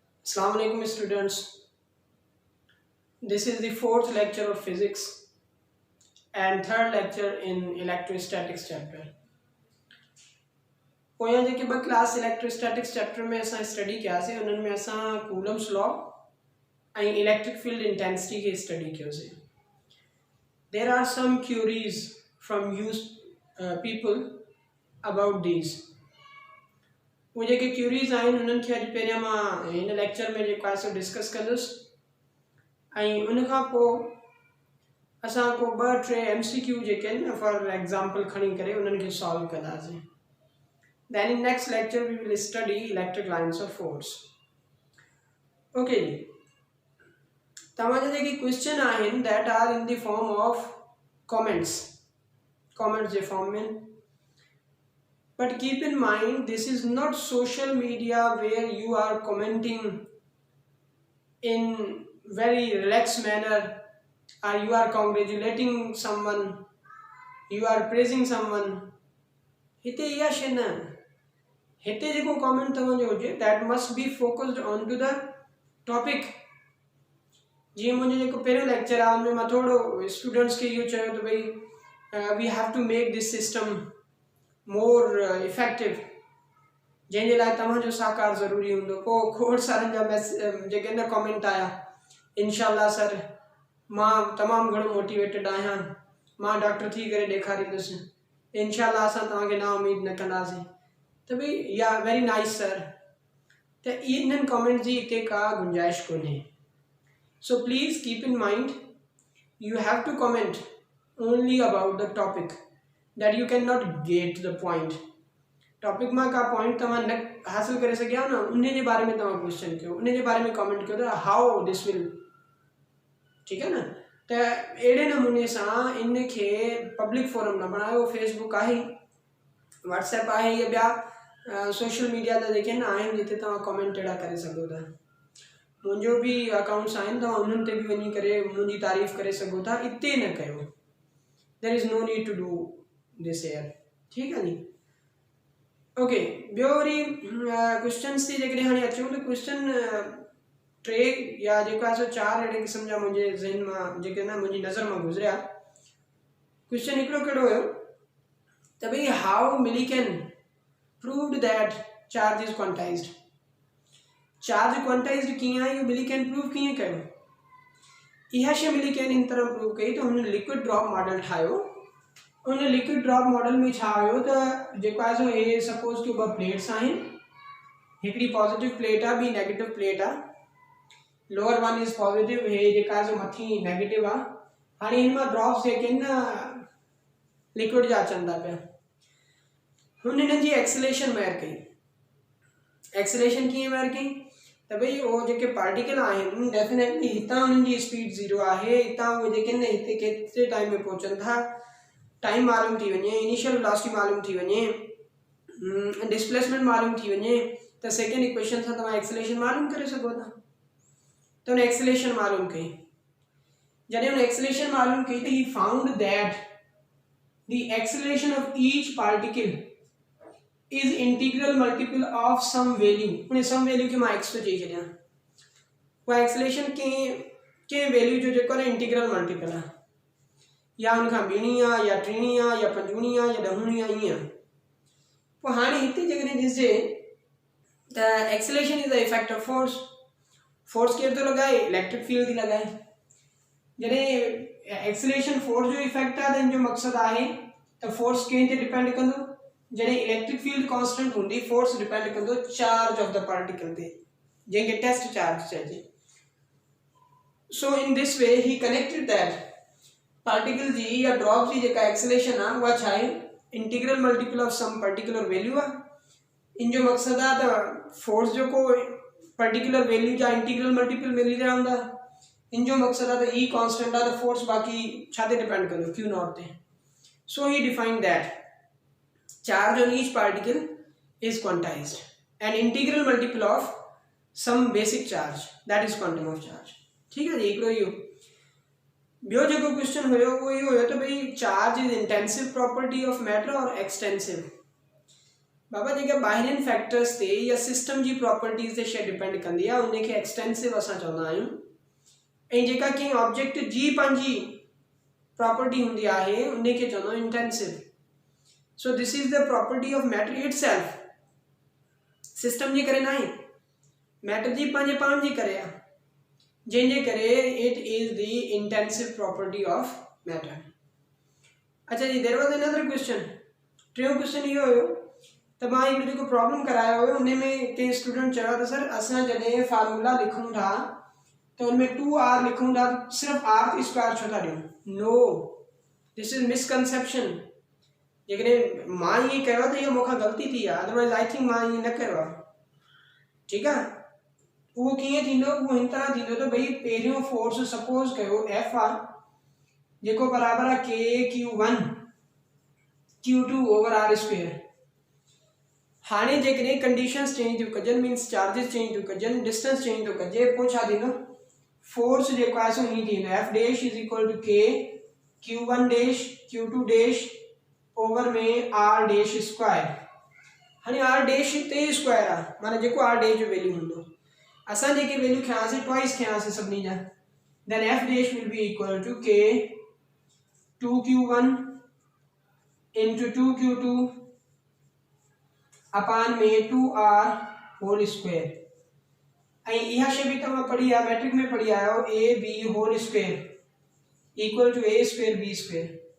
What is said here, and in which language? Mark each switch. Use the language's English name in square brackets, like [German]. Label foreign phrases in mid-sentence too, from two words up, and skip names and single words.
[English] Assalamu alaikum students. This is the fourth lecture of physics and third lecture in electrostatics chapter. [Sindhi] पोयां जेके ब [English] class electrostatics chapter [Sindhi] में असां स्टडी कयासीं उन्हनि में असां कूलम्स लॉ ऐं [English] electric field intensity [Sindhi] खे स्टडी कयोसीं. [English] There are some queries from you people about these. [Sindhi] वो जेके क्यूरीज़ आहिनि उन्हनि खे अॼु पहिरियां मां हिन लेक्चर में जेको आहे सो डिस्कस कंदुसि ऐं उन खां पोइ असां को ॿ टे MCQ जेके आहिनि न [English] for example [Sindhi] खणी करे उन्हनि खे सॉल्व कंदासीं. [English] Then in next lecture we will study electric lines of force. [Sindhi] Okay जी, तव्हांजा जेके क्वेश्चन आहिनि [English] that are in the form of comments [Sindhi] जे फॉर्म में. [English] But keep in mind, this is not social media where you are commenting in very relaxed manner, or you are congratulating someone, you are praising someone. [Sindhi] हिते इहा शइ न, हिते जेको comment तव्हांजो हुजे [English] that must be focused onto the topic. [Sindhi] जीअं मुंहिंजो जेको पहिरियों लेक्चर आहे उनमें मां थोरो स्टूडेंट्स खे इहो चयो त भई [English] we have to make this system more effective, [Sindhi] जंहिंजे लाइ तव्हांजो साकार ज़रूरी हूंदो. पोइ खोड़ सारनि जा जेके न कमेंट आया, इंशाल्लाह सर मां तमामु घणो मोटिवेटेड आहियां, मां डॉक्टर थी करे ॾेखारींदुसि, इंशाल्लाह असां तव्हांखे ना उमेद न कंदासीं. त भई या [English] very nice sir, [Sindhi] त इन्हनि कमेंट जी हिते का गुंजाइश कोन्हे. [English] so please keep in mind you have to comment only about the topic, that you cannot get the point. [Sindhi] टॉपिक में का पॉइंट तव्हां न हासिल करे सघिया न उन जे बारे में तव्हां क्वेश्चन कयो, उन जे बारे में कमेंट कयो त [English] how this will, [Sindhi] ठीकु आहे न. त अहिड़े नमूने सां इन खे पब्लिक फोरम न बणायो. फेसबुक आहे, व्हाट्सएप आहे, या ॿिया [English] social media [Sindhi] ते जेके न आहिनि जिते तव्हां कमेंट अहिड़ा करे सघो था. मुंहिंजो बि अकाउंट्स आहिनि, तव्हां उन्हनि ते बि वञी करे मुंहिंजी तारीफ़ करे सघो था. इते न कयो, [English] there is no need to do this here. [Sindhi] ठीकु आहे नी. ओके, ॿियो वरी क्वेश्चन्स थी जेकॾहिं हाणे अचूं त क्वेश्चन टे या जेको आहे सो चारि अहिड़े क़िस्म जा मुंहिंजे ज़हन मां जेके न मुंहिंजी नज़र मां गुज़रिया. क्वेश्चन हिकिड़ो कहिड़ो हुयो त भई [English] how Millikan proved that charge is quantized. charge quantized [Sindhi] कीअं आहे, इहो मिलीकेन प्रूव कीअं कयो. इहा शइ मिलीकेन हिन तरह प्रूव कई त हुन [English] liquid drop model [Sindhi] ठाहियो. उन [English] liquid drop model [Sindhi] में छा हुयो त जेको आहे सो हे सपोज कि ॿ प्लेट्स आहिनि, हिकिड़ी [English] positive plate [Sindhi] आहे, ॿी [English] negative plate [Sindhi] आहे. [English] lower one is positive, [Sindhi] हे जेका आहे सो मथी नेगेटिव आहे. हाणे हिन मां ड्रॉप्स जेके आहिनि न लिक्विड जा अचनि था पिया. हुन हिननि जी [English] acceleration measure [Sindhi] कई. एक्सेलेरेशन कीअं मेयर कई त भई उहो जेके पार्टिकल आहिनि डेफिनेटली हितां हुननि जी स्पीड ज़ीरो आहे, हितां उहे जेके न हिते केतिरे टाइम में पहुचनि था, टाइम मालूम थी वञे, [English] initial velocity [Sindhi] मालूम थी वञे, डिस्प्लेसमेंट मालूम थी वञे, त [English] second equation [Sindhi] सां तव्हां एक्सेलेरेशन मालूम करे सघो था. त हुन एक्सेलेरेशन मालूम कई. जॾहिं हुन एक्सेलेरेशन मालूम कई त [English] he found that the acceleration of each particle is integral multiple of some value. [Sindhi] उन [English] some value [Sindhi] खे मां एक्स थो चई छॾियां. उहा एक्सेलेरेशन कंहिं वैल्यू जो जेको आहे [English] integral multiple [Sindhi] आहे, या उनखां ॿीणी आहे, या टीणी आहे, या पंजूणी आहे, या ॾहूणी आहे, ईअं. पोइ हाणे हिते जेकॾहिं ॾिसजे त [English] acceleration is the effect of force. [Sindhi] फोर्स केरु थो लॻाए, [English] electric field [Sindhi] थी लॻाए. जॾहिं एक्सेलेरेशन फोर्स जो इफेक्ट आहे त हिन जो मक़सदु आहे त फोर्स कंहिं ते डिपेंड कंदो. जॾहिं [English] electric field constant [Sindhi] हूंदी, [English] force depend [Sindhi] कंदो [English] charge of the particle [Sindhi] ते, जंहिंखे [English] test charge [Sindhi] चइजे. [English] so in this way he connected that particle [Sindhi] जी या ड्रॉप जी जेका एक्सेलेरेशन आहे उहा छा आहे, [English] integral multiple of some particular value आहे. [Sindhi] इन जो मक़सदु आहे त फोर्स जेको [English] particular value [Sindhi] जा [English] integral multiple [Sindhi] मिली रहिया हूंदा. इन जो मक़सदु आहे त ई कॉन्स्टेंट आहे त फोर्स बाक़ी छा ते डिपेंड कंदो, [English] q naught [Sindhi] ते. [English] सो ही डिफाइन दैट charge on each particle is quantized and integral multiple of some basic charge, that is quantum of charge. [Hindi] ठीक है [Sindhi] जी. हिकिड़ो इहो. ॿियो जेको क्वेश्चन हुयो उहो इहो हुयो त भई [English] charge is intensive property of matter [Sindhi] और एक्सटेंसिव. बाबा जेके ॿाहिरिनि फैक्टर्स ते या सिस्टम जी प्रॉपर्टीज़ ते शइ डिपेंड कंदी आहे उनखे एक्सटेंसिव असां चवंदा आहियूं ऐं जेका कंहिं ऑब्जेक्ट जी पंहिंजी प्रॉपर्टी हूंदी आहे उनखे चवंदा आहियूं इंटेंसिव। [English] so this is the property of matter itself, [Sindhi] सिस्टम जी करे न आहे, मैटर जी पंहिंजे पाण जी करे आहे, जंहिंजे करे [English] it is the intensive property of matter. अच्छा जी, there was another question, [Sindhi] टियों क्वेश्चन इहो हुयो त मां हिकिड़ो जेको प्रॉब्लम करायो हुयो उन में कंहिं स्टूडेंट चयो त सर असां जॾहिं फार्मूला लिखूं था तो उनमें 2r लिखूं था सिर्फ [English] r square [Sindhi] छो था ॾियूं? [English] no, this is misconception. [Sindhi] जेकॾहिं मां ईअं कयो त इहो मूंखां ग़लती थी आहे, [English] otherwise I think [Sindhi] मां ईअं न कयो आहे। ठीकु आहे, उहो कीअं थींदो, उहो हिन तरह थींदो त भई पहिरियों फोर्स सपोज कयो एफ आर जेको बराबरि आहे [English] k q1 q2 over r square. [Sindhi] हाणे जेकॾहिं [English] conditions change [Sindhi] थियूं कजनि, मीन्स [English] charges change [Sindhi] थियूं कजनि, [English] distance change [Sindhi] थो कजे, पोइ छा थींदो, फोर्स जेको आहे सो हीअं थींदो, [English] F dash is equal to k q1 dash q2 dash over में r dash square. [Sindhi] हाणे r डैश ते स्क्वायर आहे, माना जेको r डैश जो वैल्यू हूंदो, असां जेके वैल्यू खयासीं ट्वाइस खयासीं सभिनी जा, [English] then F dash will be equal to k 2q1 into 2q2 [Sindhi] अपान में [English] 2r whole square. [Sindhi] ऐं इहा शइ बि तव्हां पढ़ी आहे, मैट्रिक में पढ़ी आहियो, [English] a b whole square equal to a square b square.